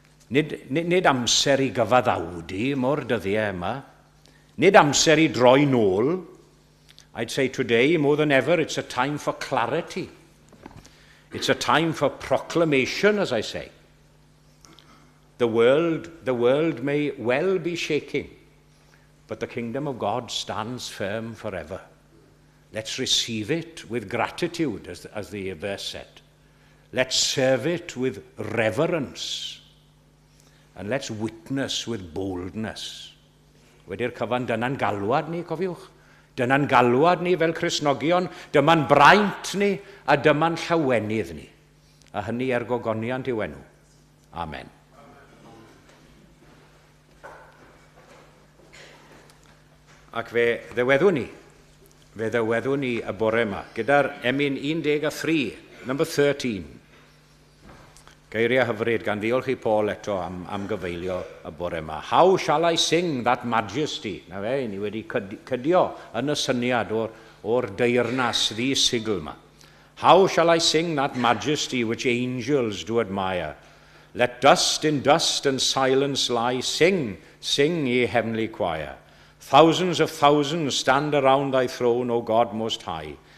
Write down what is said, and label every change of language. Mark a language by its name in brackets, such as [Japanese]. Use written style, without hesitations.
[Welsh] Nid amser I gyfaddawdu mor dyddiau yma, nid amser I droi nôl. [English] I'd say today, more than ever, it's a time for clarity. It's a time for proclamation, as I say. The world may well be shaking, but the kingdom of God stands firm forever. Let's receive it with gratitude, as the verse said. Let's serve it with reverence. And let's witness with boldness. [Welsh] Wedi'r cyfan, dyna'n galwad ni, cofiwch. Dyna'n galwad ni fel Cristnogion, dyma'n braint ni, a dyma'n llawenydd ni. A hynny gogoniant i'w enw. Amen. Ac fe ddeweddwn ni y bore yma, gyda'r emyn 13, [English] number 13. [Welsh] Geiriau hyfryd gan ddiolch I Paul eto am gyfeilio y bore yma. [English] How shall I sing that majesty? [Welsh] Na fe, ni wedi cydio yn y syniad o'r deyrnas ddisigl yma. [English] How shall I sing that majesty which angels do admire? Let dust in dust and silence lie. Sing, sing, ye heavenly choir. Thousands of thousands stand around thy throne, O God most high.